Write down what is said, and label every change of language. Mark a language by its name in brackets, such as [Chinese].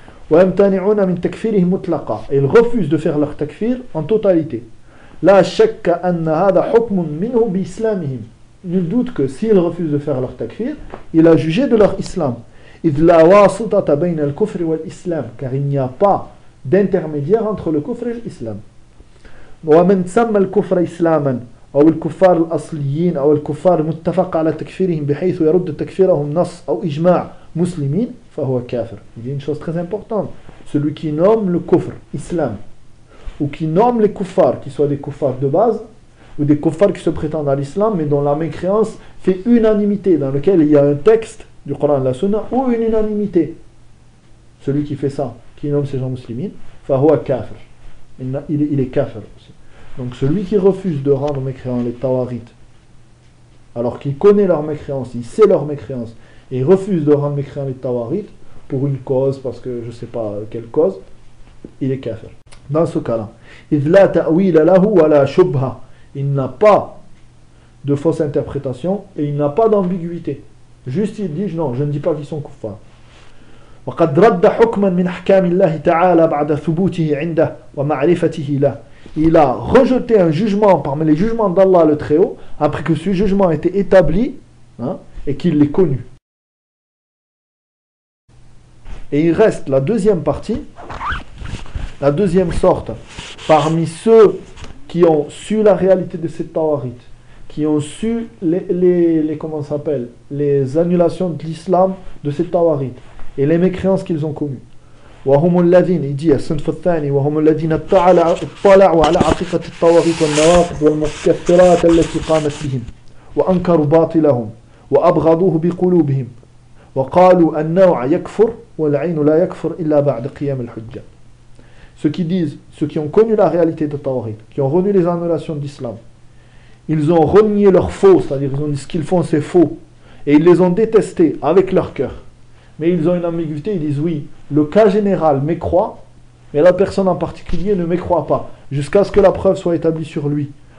[Arabic] وَيَمْتَنِعُونَ مِنْ تَكْفِيرِهِ مُتْلَقَ [French] Et ils refusent de faire leur takfir en totalité. [Arabic] لَا شَكَّ أَنَّ هَذَا حُكْمٌ مِنْهُ بِإِسْلَامِهِمْ [French] Nul doute que s'ils refusent de faire leur takfir, il a jugé de leur islam. Car il n'y a pas d'intermédiaire entre le kufr et l'islam. [Arabic] ومن سمى الكفر اسلاما او الكفار الاصليين او الكفار المتفق على تكفيرهم بحيث يرد تكفيرهم نص او اجماع مسلمين فهو كافر. [French] Il dit une chose très importante. Celui qui nomme le kufr islam ou qui nomme les kuffars, qu'ils soient des kuffars de base ou des kuffars qui se prétendent à l'islam mais dont la mécréance fait unanimité, dans lequel il y a un texte du Coran et la Sunna ou une unanimité, celui qui fait ça, qui nomme ces gens muslimines, [Arabic] فهو كافر. [French] Il est kafir aussi. Donc celui qui refuse de rendre mécréants les tawarites, alors qu'il connaît leur mécréance, il sait leur mécréance, et il refuse de rendre mécréants les tawarites, pour une cause, parce que je ne sais pas quelle cause, il est kafir. Dans ce cas-là, [Arabic] إِذْ لَا تَأْوِيلَ لَهُ وَلَا شُبْهَ. [French] Il n'a pas de fausse interprétation, et il n'a pas d'ambiguïté. Juste il dit, non, je ne dis pas qu'ils sont kuffars. [Arabic] وقد رد حكما من احكام الله تعالى بعد ثبوته عنده ومعرفته له. [French] Il a rejeté un jugement parmi les jugements d'Allah le Très-Haut après que ce jugement ait été établi, hein, et qu'il l'ait connu. Et il reste la deuxième partie, la deuxième sorte, parmi ceux qui ont su la réalité de cette tawarit, qui ont su les annulations de l'islam de cette tawarit et les mécréances qu'ils ont commis. [Arabic] وهم الذين يجي الصنف الثاني وهم الذين اطلعوا على عقيدة الطواغيت والنواقض والمكفرات التي قامت بهم وأنكروا باطلهم وأبغضوه بقلوبهم وقالوا النوع يكفر والعين لا يكفر إلا بعد قيام الحجة. [French] Ceux qui disent, ceux qui ont connu la réalité de Tawarit, qui ont renié les annulations d'islam, ils ont renié leur faux, c'est-à-dire ils ont dit ce qu'ils font c'est faux, et ils les ont détestés avec leur cœur. Mais ils ont une ambiguïté, ils disent oui, le cas général m'écroit, mais la personne en particulier ne m'écroit pas, jusqu'à ce que la preuve soit établie sur lui.